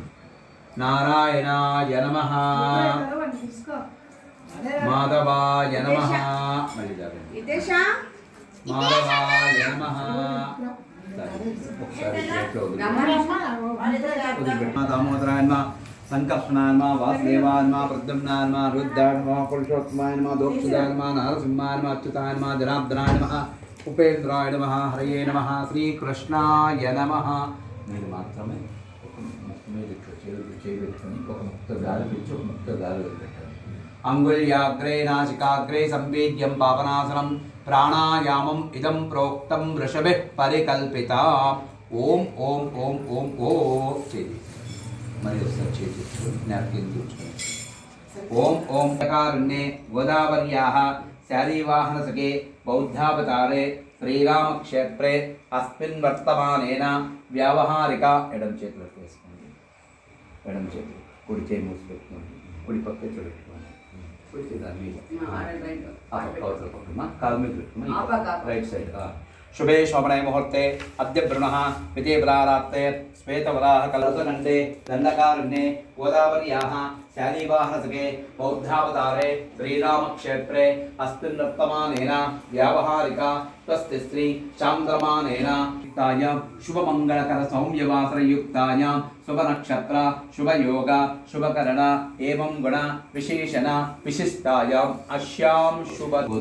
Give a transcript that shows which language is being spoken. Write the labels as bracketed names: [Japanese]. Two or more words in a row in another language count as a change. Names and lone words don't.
[Sanskrit] नारायणाय नमः माधवाय नमः माधवाय नमः दामोदराय नमः संकर्षणाय नमः वासुदेवाय नमः प्रद्युम्नाय नमः रुद्राय नमः पुरुषोत्तमाय नमः दोक्षदाय नमः नारसिंहाय नमः अच्युताय नमः जनार्दनाय नमः उपेन्द्राय नमः हरये नमः श्रीकृष्णाय नमः। [Telugu] మీరు మాత్రమే ఒక ముక్త గాలి పిలిచి ఒక ముక్త గాలి వదిలిపెట్టాలి। [Sanskrit] अंगुल्याग्रे नासिकाग्रे संवेद्यं पापनाशनं प्राणायामम् इदं प्रोक्तं ऋषभिः परिकल्पिता। ओम ओम ओम ओम ओम [Telugu] చేతి మరి ఒకసారి చేతిచ్చు జ్ఞాపకం తెచ్చుకోండి। [Sanskrit] ओम ओम कारुण्ये गोदावर्याः शालीवाहनसखे बौद्धावतारे श्रीरामक्षेत्रे अस्मिन् वर्तमानेन व्यावहारिक [Telugu] ఎడం చేతిలో వేసుకోండి। ఎడం చేతి కుడి చేయి మూసి పెట్టుకోండి। కుడి పక్క చూడండి। [English] right side [Sanskrit] शुभे शोभने मुहूर्ते अद्य ब्रुणः विधे बलारात्ते श्वेतवराह कलशगण्डे दण्डकारण्ये गोदावर्याः शालीवाहनसखे बौद्धावतारे श्रीरामक्षेत्रे अस्मिन् वर्तमानेन व्यावहारिक स्वस्ति श्री चान्द्रमानेन शुभमंगलकर सौम्यवासरयुक्ताय शुभनक्षत्र शुभयोग शुभकरण एवं गुण विशेषण विशिष्टाय अस्यां शुभ